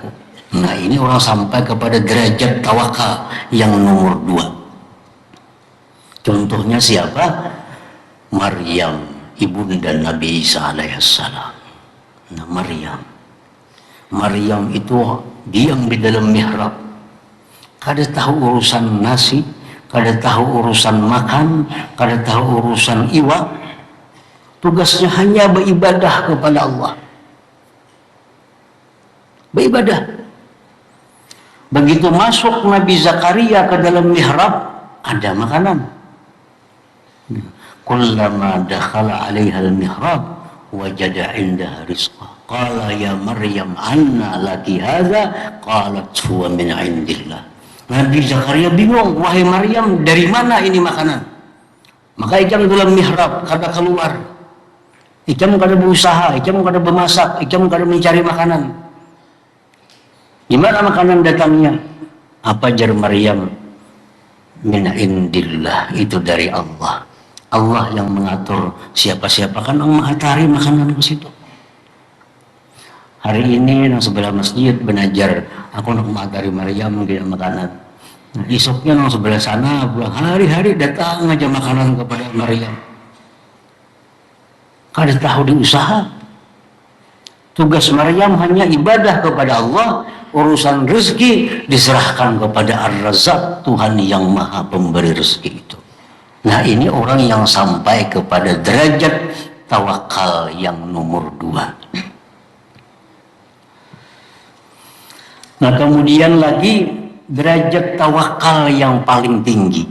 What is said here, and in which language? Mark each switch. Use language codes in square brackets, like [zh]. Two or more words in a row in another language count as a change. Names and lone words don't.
[id] Nah, ini orang sampai kepada derajat tawakal yang nomor 2. Contohnya siapa? Maryam, ibunda Nabi Isa alaihissalam. Nah, Maryam itu diam di dalam mihrab. [bjn] Kada tahu urusan nasi, kada tahu urusan makan, kada tahu urusan iwa. [id] Tugasnya hanya beribadah kepada Allah. Beribadah. Begitu masuk Nabi Zakaria ke dalam mihrab, ada makanan. [ar] كلما دخل عليها المحراب وجد عندها رزقا. قال يا مريم أنى لك هذا? قالت هو من عند الله. [id] Nabi Zakaria bingung, wahai Maryam, dari mana ini makanan? [bjn] Maka ikam dalam mihrab, kada keluar. Ikam kada berusaha, ikam kada bermasak, ikam kada mencari makanan. [id] Gimana makanan datangnya? [bjn] Apa jar Maryam? [ar] من عند الله, [id] itu dari Allah. Allah yang mengatur siapa-siapa, kan Allah mengatari makanan ke situ. [bjn] Hari ini nang sebelah masjid benajar, aku nak mengatari Maryam mungkin makanan. [id] Nah, esoknya nang sebelah sana pulang, hari-hari datang aja makanan kepada Maryam. [bjn] Kada tahu diusaha. [id] Tugas Maryam hanya ibadah kepada Allah, urusan rezeki diserahkan kepada Ar-Razzaq, Tuhan yang maha pemberi rezeki itu. Nah, ini orang yang sampai kepada derajat tawakal yang nomor 2. Nah kemudian lagi derajat tawakal yang paling tinggi.